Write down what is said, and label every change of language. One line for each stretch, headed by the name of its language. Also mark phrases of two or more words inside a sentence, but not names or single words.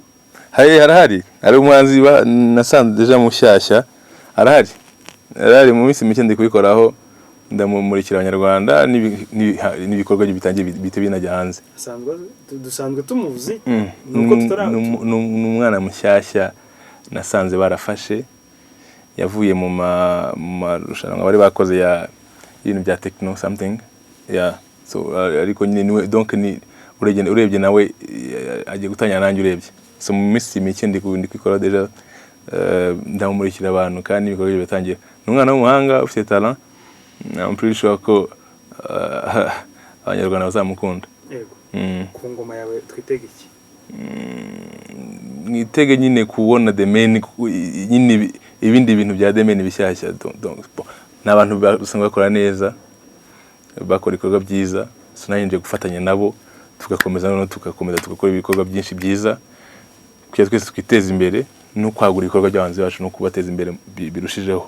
Kinyarwanda: Hari umuhanzi nasanze deja mushyashya arahari mu minsi mike ndi kubikoraho ndamumurikira abanyarwanda n'ibikorwa bitangiye bite binajya hanze. Dusanzwe tumuzi nuko n'umwana mushyashya nasanze barafashe yavuye mu marushanwa bari bakoze ya ibintu bya
English: techno something
Kinyarwanda: so ariko nyine donc ni urebye nawe agiye gutanya nanjye urebye, so mu minsi mike ndi kubikora deja ndamumurikira abantu kandi ibikorwa bitangiye. N'umwana w'umuhanga ufite talent,
English: I'm pretty sure
Kinyarwanda: ko abanyarwanda bazamukunda. Yego. Ku ngoma yawe twitege iki? Mwitege nyine kubona The Men nyine ibindi bintu bya The Men bishyashya, donc n'abantu basanga bakora neza bakora ibikorwa byiza, so nanje gufatanya nabo tugakomeza no tugakora ibikorwa byinshi byiza kugira twese twiteze imbere no kwagura ibikorwa by'abanzi bacu no kubateza imbere birushijeho.